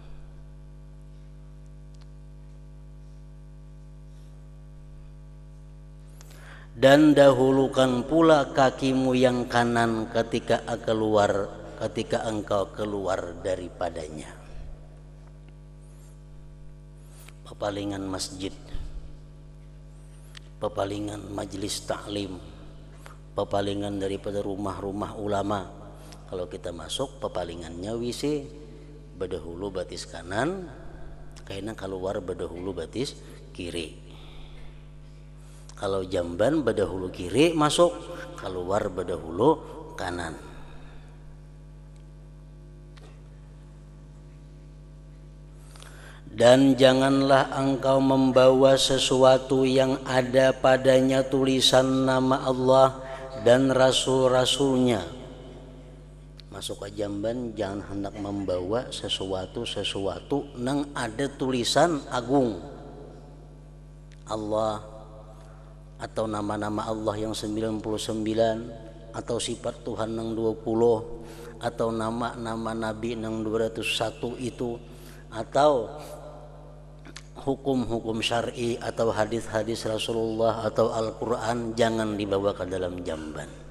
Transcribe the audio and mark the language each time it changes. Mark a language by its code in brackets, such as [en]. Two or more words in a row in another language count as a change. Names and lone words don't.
[id] Dan dahulukan pula kakimu yang kanan ketika engkau keluar daripadanya. [bjn] Pepalingan masjid, pepalingan majelis taklim, pepalingan daripada rumah-rumah ulama. Kalau kita masuk, pepalingannya WC berdahulu batis kanan, karena keluar berdahulu batis kiri. Kalau jamban berdahulu kiri masuk, keluar berdahulu kanan. [id] Dan janganlah engkau membawa sesuatu yang ada padanya tulisan nama Allah dan Rasul-Rasulnya. Masuk ke jamban jangan hendak membawa sesuatu yang ada tulisan agung Allah, atau nama-nama Allah yang 99, atau sifat Tuhan yang 20, atau nama-nama Nabi yang 201 itu, atau hukum-hukum syar'i atau hadis-hadis Rasulullah atau Al-Quran jangan dibawa ke dalam jamban.